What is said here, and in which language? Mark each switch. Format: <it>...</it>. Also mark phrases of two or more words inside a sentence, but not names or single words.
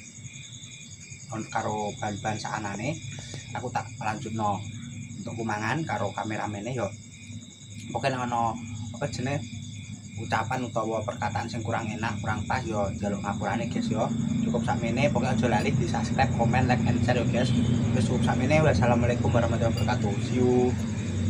<jv>Karo bahan-bahan sakanane aku tak lanjutno untuk kumangan karo kameramene yo. Pokoke ono apa jenenge ucapan utawa perkataan sing kurang enak, kurang pas yo njaluk ngapurane guys yo. Cukup sakmene, pokoknya aja lali di</jv> <en>subscribe, comment, like, and share</en> <jv>yo guys. Wis cukup sakmene.</jv> <ar>والسلام عليكم ورحمة الله وبركاته.</ar> <en>See you.</en>